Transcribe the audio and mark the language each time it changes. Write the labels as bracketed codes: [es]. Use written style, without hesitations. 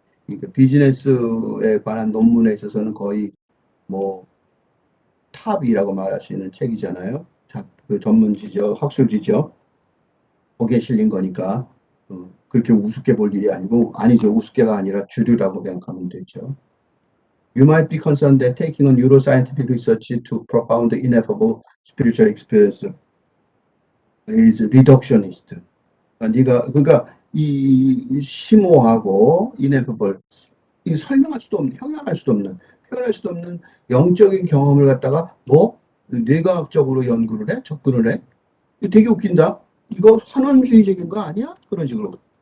[ko] 그러니까 비즈니스에 관한 논문에 있어서는 거의 뭐 탑이라고 말할 수 있는 책이잖아요. 자, 그 전문지죠. 학술지죠. 거기에 실린 거니까 그렇게 우습게 볼 일이 아니죠. 우습게가 아니라 주류라고 생각하면 되죠. [en] You might be concerned that taking a neuroscientific research to propound the ineffable spiritual experience is reductionist. [ko] 그러니까 이 심오하고 ineffable, 이 설명할 수도 없는, 표현할 수도 없는 영적인 경험을 갖다가 뇌과학적으로 연구를 해? 접근을 해? 이거 되게 웃긴다. 이거 환원주의적인 거 아니야? 그런 식으로.